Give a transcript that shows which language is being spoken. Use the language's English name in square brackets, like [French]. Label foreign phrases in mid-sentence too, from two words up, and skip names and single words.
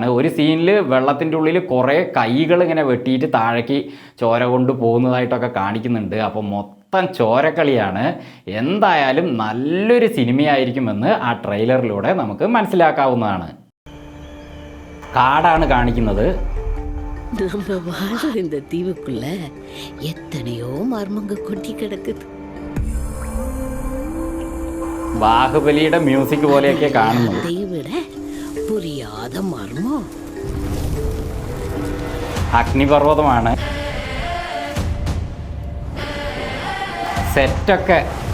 [Malayalam] ഒരു സീനിൽ വെള്ളത്തിൻ്റെ ഉള്ളിൽ കുറേ കൈകൾ ഇങ്ങനെ വെട്ടിയിട്ട് താഴേക്ക് ചോര കൊണ്ട് പോകുന്നതായിട്ടൊക്കെ കാണിക്കുന്നുണ്ട്. അപ്പോൾ മൊത്തം ചോരക്കളിയാണ്. എന്തായാലും നല്ലൊരു സിനിമയായിരിക്കുമെന്ന് ആ ട്രെയിലറിലൂടെ നമുക്ക് മനസ്സിലാക്കാവുന്നതാണ്. കാടാണ് കാണിക്കുന്നത്. [Tamil] நம்ம வாழ்ற இந்த தீவுக்குள்ள எத்தனையோ மர்மங்க கொட்டி கிடக்குது. [Malayalam] ബാഹുബലിയുടെ മ്യൂസിക് പോലെയൊക്കെ കാണുന്നത്. [Tamil] புரியாத மர்மம். [Malayalam] അഗ്നിപർവ്വതമാണ് സെറ്റൊക്കെ.